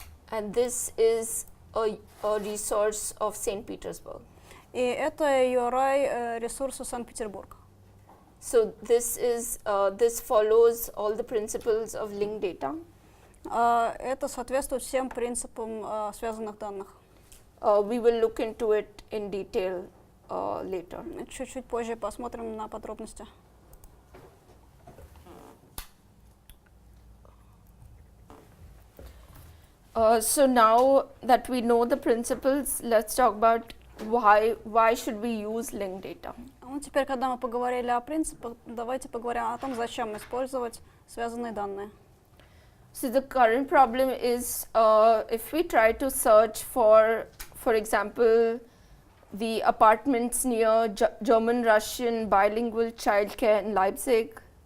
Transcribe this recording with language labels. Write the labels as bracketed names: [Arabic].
[English] And this is a resource of St. Petersburg. [Russian] И это URI ресурса Санкт-Петербург. [English] So this follows all the principles of linked data. [Russian] Это соответствует всем принципам связанных данных. [English] We will look into it in detail later. [Russian] Чуть-чуть позже посмотрим на подробности. [English] So now that we know the principles, let's talk about why should we use linked data. [Russian] Ну, теперь, когда мы поговорили о принципах, давайте поговорим о том, зачем использовать связанные данные. [English] So the current problem is if we try to search for example, the apartments near German-Russian bilingual childcare in Leipzig.